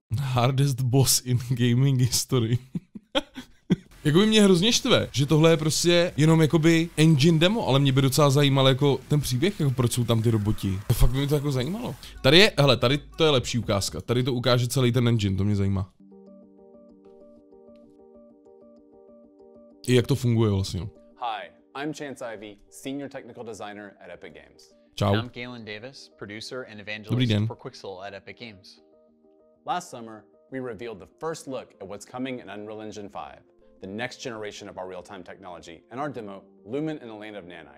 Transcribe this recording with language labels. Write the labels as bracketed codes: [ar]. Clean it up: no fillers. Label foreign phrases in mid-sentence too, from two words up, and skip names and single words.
[en] Hardest boss in gaming history. [cs] Jakoby mě hrozně štve, že tohle je prostě jenom jakoby [en] engine demo, [cs] ale mě by docela zajímalo jako ten příběh, jako proč jsou tam ty roboti. To fakt by mě to jako zajímalo. Tady je, hele, tady to je lepší ukázka. Tady to ukáže celý ten engine, to mě zajímá. I jak to funguje vlastně. [en] Hi, I'm Chance Ivy, Senior Technical Designer at Epic Games. Ciao. I'm Galen Davis, producer and evangelist for Quixel at Epic Games. Last summer, we revealed the first look at what's coming in Unreal Engine 5. The next generation of our real-time technology, and our demo, Lumen in the Land of Nanite.